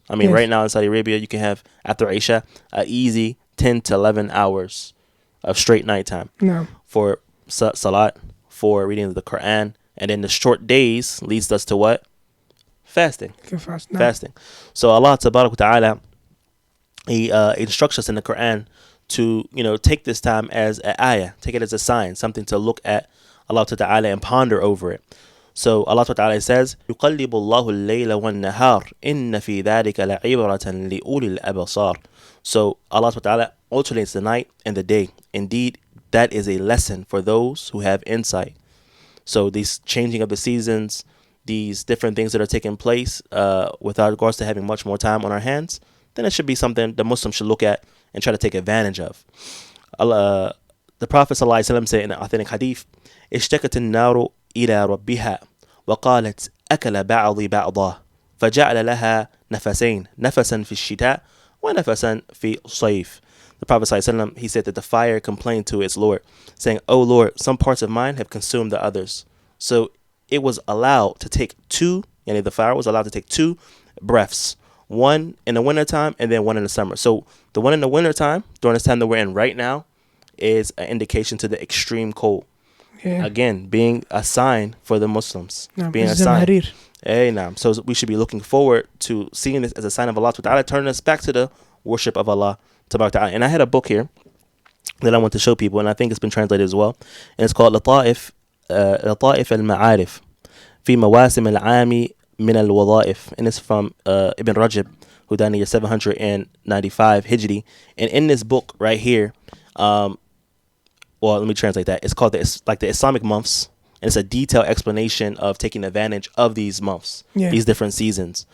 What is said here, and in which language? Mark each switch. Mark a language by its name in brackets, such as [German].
[English] I mean, right now in Saudi Arabia, you can have after Isha an easy 10 to 11 hours of straight nighttime for salat, for reading the Quran, and then the short days leads us to what? Fasting. Fasting. So Allah Tabarak wa Ta'ala, He instructs us in the Quran to, take this time as an ayah, take it as a sign, something to look at Allah Ta'ala and ponder over it. So Allah Ta'ala says, [Arabic] يُقَلِّبُ اللَّهُ اللَّيْلَ وَالنَّهَارِ إِنَّ فِي ذَلِكَ لَعِبْرَةً لِأُولِي الْأَبْصَارِ. [English] So Allah Ta'ala alternates the night and the day. Indeed, that is a lesson for those who have insight. So these changing of the seasons, these different things that are taking place without regards to having much more time on our hands, then it should be something the Muslims should look at and try to take advantage of. The Prophet ﷺ said in an authentic hadith, [Arabic] اشتكت النار إلى ربها وقالت أكل بعضي بعضا فجعل لها نفسين نفسا في الشتاء ونفسا في الصيف. [English] The Prophet ﷺ, he said that the fire complained to its Lord, saying, "O Lord, some parts of mine have consumed the others." So it was allowed to take two, the fire was allowed to take two breaths, one in the wintertime and then one in the summer. So the one in the wintertime, during this time that we're in right now, is an indication to the extreme cold. Again, being a sign for the Muslims. Being a Izz sign. Harir. Hey, naam. So we should be looking forward to seeing this as a sign of Allah Ta'ala, turning us back to the worship of Allah Ta'ala. And I had a book here that I want to show people, and I think it's been translated as well. And it's called [Arabic] لطائف المعارف في مواسم العام من الوظائف. [English] And it's from Ibn Rajab, who died in the year 795 Hijri. And in this book right here, well, let me translate that. It's called the Islamic months. And it's a detailed explanation of taking advantage of these months, these different seasons.